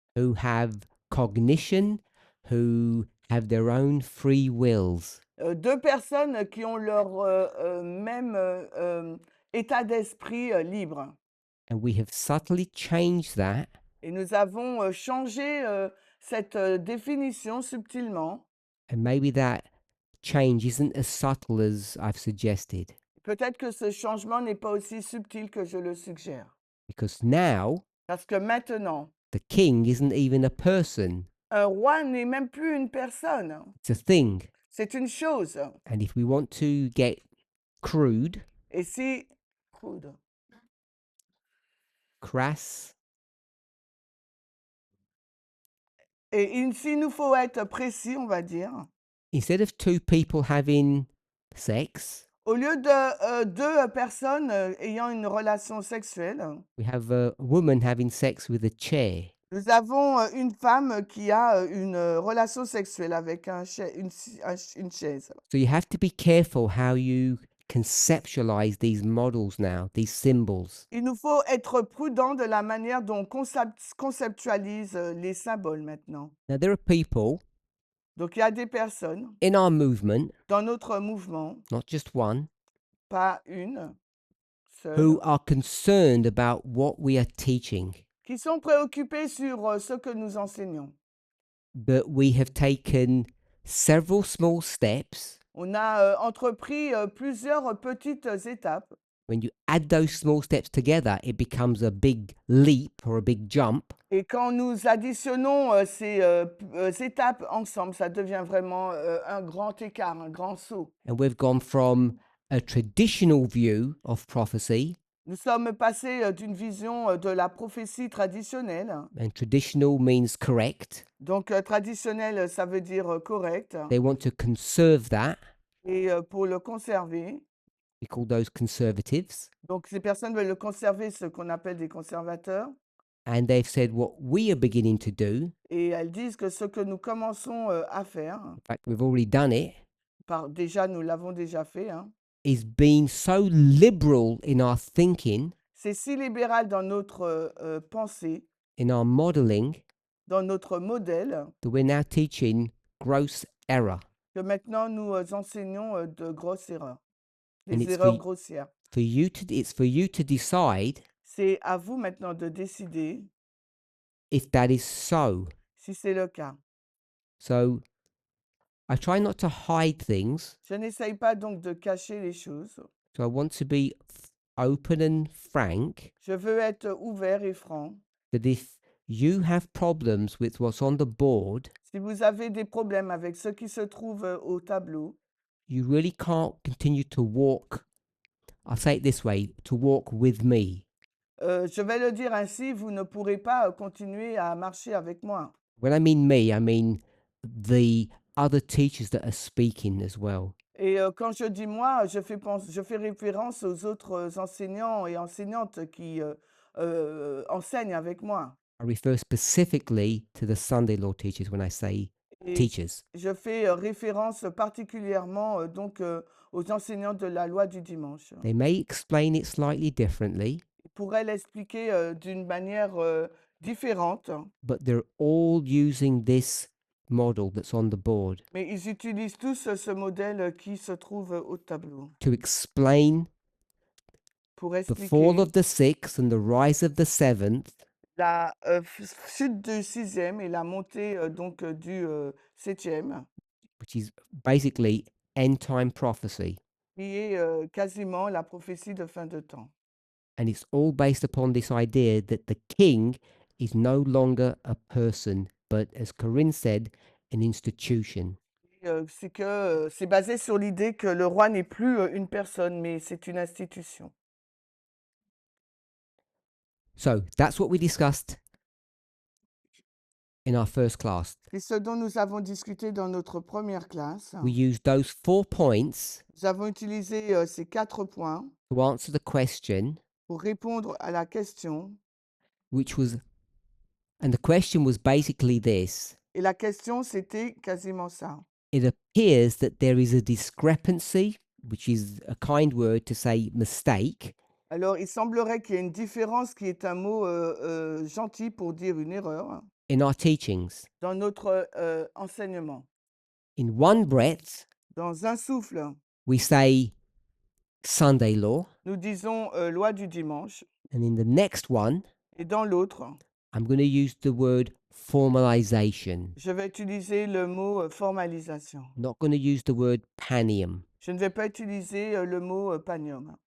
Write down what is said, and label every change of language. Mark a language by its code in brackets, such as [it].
[en] Who have cognition, who have their own free wills. [fr] deux personnes qui ont leur même état d'esprit libre. [en] And we have subtly changed that [fr] Et nous avons changé cette définition subtilement. [en] and maybe that change isn't as subtle as I've suggested, [fr] Peut-être que ce changement n'est pas aussi subtil que je le suggère. [en] because now [fr] Parce que maintenant, [en] the king isn't even a person, [fr] un roi n'est même plus une personne. [en] it's a thing. [fr] C'est une chose. [en] And if we want to get crude, [fr] Et si... Crude. [en] crass, [fr] Et s'il nous faut être précis, on va dire, [en] instead of two people having sex, [fr] au lieu de deux personnes ayant une relation sexuelle, [en] we have a woman having sex with a chair. [fr] nous avons une femme qui a une relation sexuelle avec une chaise. [en] So you have to be careful how you conceptualize these models now, these symbols. [fr] Il nous faut être prudent de la manière dont on conceptualise les symboles maintenant. [en] Now, there are people [fr] Donc, il y a des personnes [en] in our movement, [fr] dans notre mouvement, [en] not just one, [fr] pas une seule, [en] who are concerned about what we are teaching, [fr] qui sont préoccupées sur ce que nous enseignons. [en] but we have taken several small steps. [fr] On a entrepris plusieurs petites étapes. [en] When you add those small steps together, it becomes a big leap or a big jump. [fr] Et quand nous additionnons ces étapes ensemble, ça devient vraiment un grand écart, un grand saut. [en] And we've gone from a traditional view of prophecy, [fr] Nous sommes passés d'une vision de la prophétie traditionnelle. [en] and traditional means correct. [fr] Donc, traditionnel, ça veut dire correct. [en] They want to conserve that. [fr] Et pour le conserver, [en] We call those conservatives. [fr] donc ces personnes veulent le conserver, ce qu'on appelle des conservateurs. [en] And they've said what we are beginning to do, [fr] Et elles disent que ce que nous commençons à faire, [en] in fact, we've already done it, [fr] déjà nous l'avons déjà fait, hein, [en] is being so liberal in our thinking, [fr] c'est si libéral dans notre pensée, [en] in our modeling, [fr] dans notre modèle, [en] that we're now teaching gross error. [fr] que maintenant nous enseignons de grosses erreurs, [en] And [fr] des [en] it's [fr] erreurs [en] for- [fr] grossières. [en] It's for you to decide [fr] C'est à vous maintenant de décider [en] if that is so. [fr] si c'est le cas. [en] So I try not to hide things. [fr] Je n'essaye pas donc de cacher les choses. [en] So I want to be open and frank [fr] Je veux être ouvert et franc. [en] that if you have problems with what's on the board, [fr] Si vous avez des problèmes avec ce qui se trouve au tableau, [en] you really can't continue to walk. I'll say it this way, to walk with me. [fr] je vais le dire ainsi, vous ne pourrez pas continuer à marcher avec moi. [en] When I mean me, I mean the other teachers that are speaking as well. [fr] Et quand je dis moi, je fais référence aux autres enseignants et enseignantes qui enseignent avec moi. [en] I refer specifically to the Sunday law teachers when I say [fr] Et [en] teachers. [fr] je fais référence particulièrement donc aux enseignants de la loi du dimanche. [en] They may explain it slightly differently, [fr] Ils pourraient l'expliquer d'une manière différente, [en] but they're all using this model that's on the board [fr] mais ils utilisent tous ce modèle qui se trouve au tableau [en] to explain [fr] pour [en] the [fr] expliquer [en] fall of the sixth and the rise of the seventh, [fr] la chute du sixième et la montée donc du septième, [en] which is basically end time prophecy. [fr] qui est quasiment la prophétie de fin de temps. [en] And it's all based upon this idea that the king is no longer a person, but as Corinne said, an institution. [fr] Et, c'est que c'est basé sur l'idée que le roi n'est plus une personne, mais c'est une institution. [en] So that's what we discussed in our first class. [fr] C'est ce dont nous avons discuté dans notre première classe. [en] We used those 4 points [fr] Nous avons utilisé ces 4 points [en] to answer the question, [fr] pour répondre à la question. [en] which was, and the question was basically this. [fr] Et la question, c'était quasiment ça. [en] It appears that there is a discrepancy, which is a kind word to say mistake, [fr] Alors, il semblerait qu'il y ait une différence qui est un mot gentil pour dire une erreur [en] in our teachings. [fr] dans notre enseignement. [en] In one breath, [fr] Dans un souffle, [en] we say Sunday law, [fr] nous disons loi du dimanche, [en] and in the next one, [fr] et dans l'autre, [en] I'm going to use the word formalization. [fr] je vais utiliser le mot formalisation. [en] Not going to use the word panium. [fr] Je ne vais pas utiliser le mot panium.